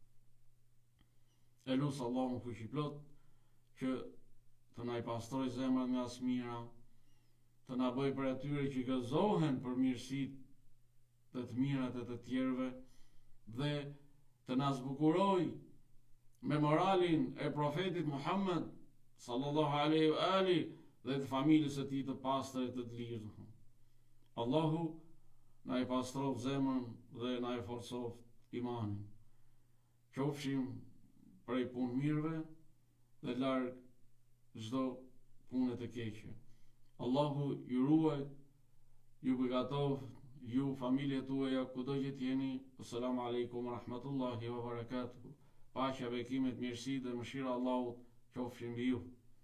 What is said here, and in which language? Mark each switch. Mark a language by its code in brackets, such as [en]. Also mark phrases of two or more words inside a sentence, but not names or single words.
[sq] E lusë Allahun fuqiplot që të na i pastroj zemrat nga smira, të na bëj për atyre që gëzohen për mirësitë dhe të mirat e të tjerëve, dhe të na zbukuroj me moralin e profetit Muhammed [ar] صلى الله عليه وآله [sq] dhe të familjes së tij të pastër e të lirë. Allahu na i pastroft zemrën dhe na i forcoft imanin. Qofshim prej punë mirëve dhe larg çdo pune të keqe. Allahu ju ruaj, ju begatoft, ju familjet tuaja kudo që jeni. [ar] السلام عليكم ورحمة الله وبركاته. [sq] Paqja, bekimet, mirësi dhe mëshira Allahut qofshin mbi ju.